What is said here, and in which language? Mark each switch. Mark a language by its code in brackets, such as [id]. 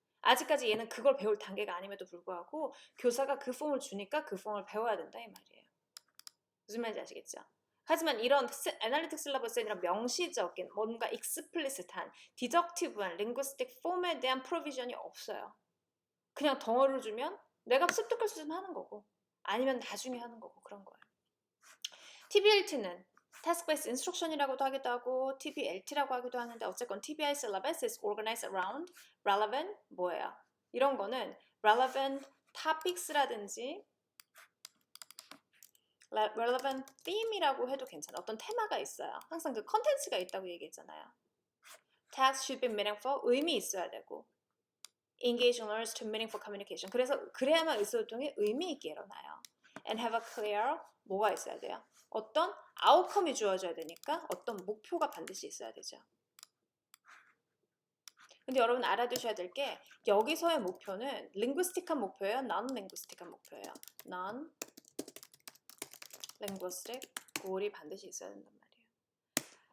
[ko] 아직까지 얘는 그걸 배울 단계가 아님에도 불구하고 교사가 그 폼을 주니까 그 폼을 배워야 된다 이 말이에요. 무슨 말인지 아시겠죠? 하지만 이런 애널리틱 실러버스에 이런 명시적인 뭔가 익스플리시트한 디덕티브한 링구스틱 폼에 대한 프로비전이 없어요. 그냥 덩어리를 주면 내가 습득할 수 있으면 하는 거고 아니면 나중에 하는 거고 그런 거예요. TBLT는 Task-Based Instruction이라고도 하기도 하고 TBLT라고 하기도 하는데 어쨌건 [en] TBI syllabus is organized around relevant [ko] 뭐예요? 이런 거는 relevant topics라든지 relevant theme이라고 해도 괜찮아요. 어떤 테마가 있어요. 항상 그 컨텐츠가 있다고 얘기했잖아요. [en] Text should be meaningful, [ko] 의미 있어야 되고 [en] engage learners to meaningful communication. [ko] 그래서 그래야만 의사소통이 의미 있게 일어나요. [en] And have a clear [ko] 뭐가 있어야 돼요? 어떤 아웃컴이 주어져야 되니까 어떤 목표가 반드시 있어야 되죠. 근데 여러분 알아두셔야 될 게 여기서의 목표는 링구스틱한 목표예요? non-링구스틱한 목표예요? [en] non-linguistic goal [ko] 이 반드시 있어야 된단 말이에요.